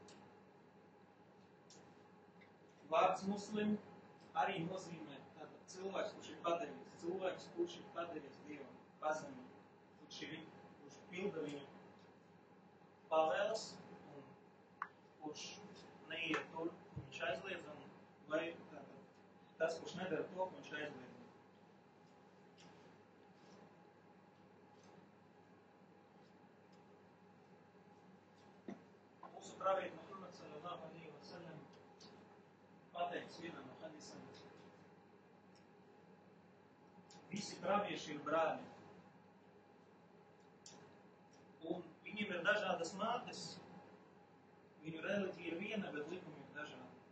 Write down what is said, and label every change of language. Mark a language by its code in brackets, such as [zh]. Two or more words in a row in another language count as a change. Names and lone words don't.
[lv] Vārds muslim arī nozīmē tātad cilvēks, kurš ir padevīgs, cilvēks, kurš ir padevies Dievam, pazemība, kurš pilda viņu pavēles un kurš neiet tur, viņš aizliedz, vai tātad tas, kurš nedara to, ko viņš aizliedz. Mūsu pravieti Muhammad [ar] صلى الله عليه وسلم [lv] pateiks vienam no hadisam. Visi pravieši ir brāļi. Un viņiem ir dažādas mātes. Viņu reliģija ir viena, bet likumi ir dažādi.